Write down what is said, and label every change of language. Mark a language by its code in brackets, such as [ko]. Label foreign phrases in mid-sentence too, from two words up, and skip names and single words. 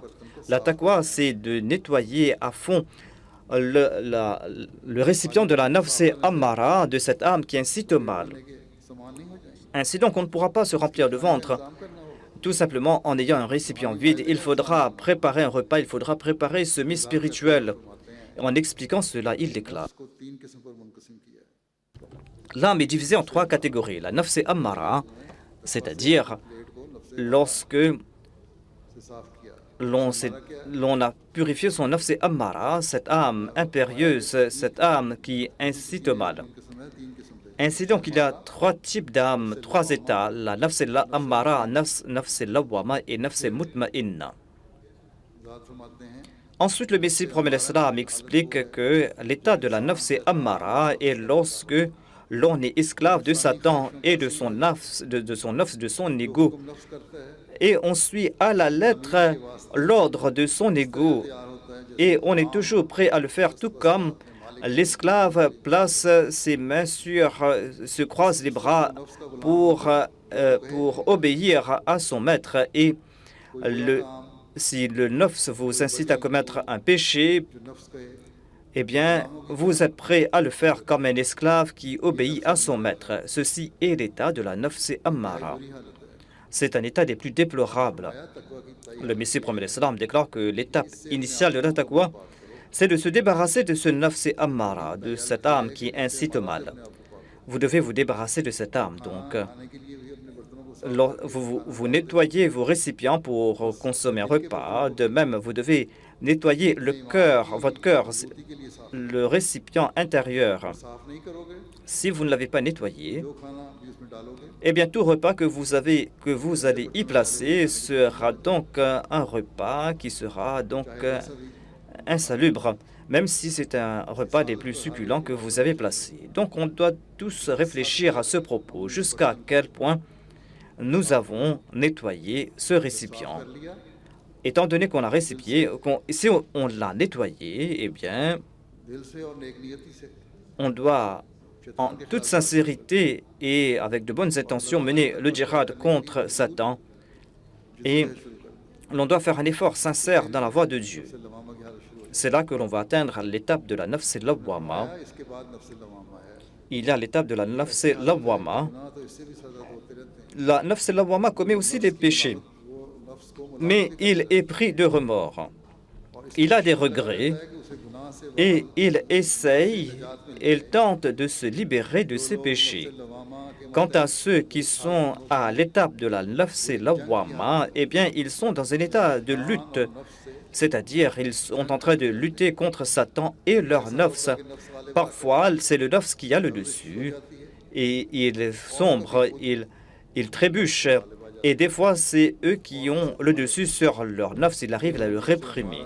[fr] La taqwa, c'est de nettoyer à fond le récipient de la [ar] نفس أمارة, [fr] de cette âme qui incite au mal. Ainsi donc, on ne pourra pas se remplir le ventre tout simplement en ayant un récipient vide. Il faudra préparer un repas, il faudra préparer ce mets spirituel. En expliquant cela, il déclare: [ur] کو 3 قسم پر منقسم کیا ہے. [fr] l'âme est divisée en 3 catégories. La [ar] نفس أمارة, [fr] c'est-à-dire lorsque [ur] سے صاف کیا, [fr] l'on a purifié son [ar] نفس أمارة, [fr] cette âme impérieuse, cette âme qui incite au mal. [ur] قسم ہے، 3 قسم تھے. [fr] Ainsi donc, il y a 3 types d'âmes, 3 états, la [ar] نفس أمارة, نفس لوامة [fr] et [ar] نفس مطمئنة. [ur] ذات فرماتے ہیں, [fr] Ensuite, le Messie prophète l'Islam explique que l'état de la [ar] نفس أمارة [fr] est lorsque l'on est esclave de Satan et de son nafs, de son ego, [ur] نفس کرتا ہے, [fr] et on suit à la lettre l'ordre de son ego, [ur] تیار ہوتا ہے, [fr] et on est toujours prêt à le faire, tout comme l'esclave place ses mains se croise les bras pour obéir à son maître. Et si le nafs vous incite à commettre un péché, [ur] جو نفس کہے, [fr] eh bien, vous êtes prêt à le faire comme un esclave qui obéit à son maître. Ceci est l'état de la [ar] نفس أمارة. [ur] بری حالت ہے. [fr] C'est un état des plus déplorables. [ur] آیا تقویٰ کی طے [fr] Le Messie prophète l'Islam déclare que l'étape initiale de la taqwa, c'est de se débarrasser de ce [ar] نفس أمارة, [fr] de cette âme qui incite au mal. Vous devez vous débarrasser de cette âme. Donc, [ur] کھانے کے لیے بھی اپنے برتنوں کو [fr] vous nettoyez vos récipients pour consommer un repas. De même, vous devez nettoyer le cœur, votre cœur, [ur] صاف کے لیے صاف [fr] le récipient intérieur. [ur] صاف نہیں کرو گے, [fr] Si vous ne l'avez pas nettoyé, [ur] جو کھانا بھی اس میں ڈالو گے, [fr] eh bien, tout repas que vous allez y placer sera donc un repas qui sera donc insalubre, même si c'est un repas des plus succulents que vous avez placé. Donc, on doit tous réfléchir à ce propos, jusqu'à quel point nous avons nettoyé ce récipient. [ur] کر لیا, [fr] Étant donné qu'on a récipié, si on l'a nettoyé, eh bien, [ur] دل سے اور نیک نیتی سے [fr] on doit en toute sincérité et avec de bonnes intentions mener le djihad contre Satan, et [ur] شروع کر [fr] l'on doit faire un effort sincère dans la voie de Dieu. [ur] سے لوامہ کی حالت شروع ہو [fr] C'est là que l'on va atteindre l'étape de la [ar] نفس لوامة. [ur] جائے۔ اس کے بعد نفس لوامہ ہے, [fr] Il y a l'étape de la [ar] نفس لوامة. [ur] گناہ تو اس سے بھی سزا ہوتے رہتے ہیں. [fr] La [ar] نفس لوامة [fr] commet aussi des péchés, [ur] وہ نفس کو [fr] mais il est pris de remords. Il a des regrets [ur] ہے کہ اسے گناہ سے [fr] et il essaye, il tente de se libérer de ses péchés. [ur] لوامہ کے [fr] Quant à ceux qui sont à l'étape de la [ar] نفس لوامة, [fr] eh bien, ils sont dans un état de lutte, c'est-à-dire ils sont en train de lutter contre Satan et leur nafs. Parfois, c'est le nafs qui a le dessus et il sombre, il trébuche Et des fois, c'est eux qui ont le dessus sur leur nafs, ils arrivent à le réprimer.